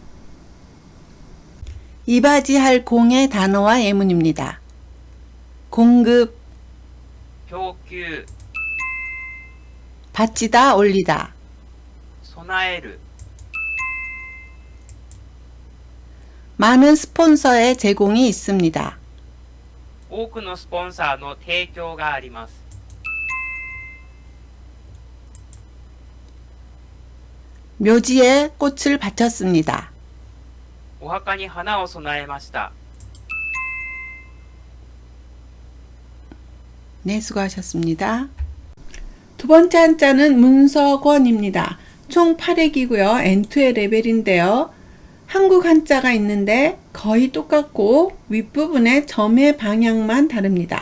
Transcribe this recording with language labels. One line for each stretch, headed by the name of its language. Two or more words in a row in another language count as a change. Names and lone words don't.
Korean: 이바지할 공의 단어와 예문입니다. 공급,
Japanese: 供給
Korean: 바치다, 올리다.
Japanese: 備える
Korean: 많은 스폰서의 제공이 있습니다.
Japanese: 多くのスポンサーの提供があります。
Korean: 묘지에 꽃을 바쳤습니다.
Japanese: お墓に花を供えました。
Korean: 네, 수고하셨습니다. 두 번째 한자는 문서권입니다. 총 8획이고요. N2의 레벨인데요. 한국 한자가 있는데 거의 똑같고 윗부분의 점의 방향만 다릅니다.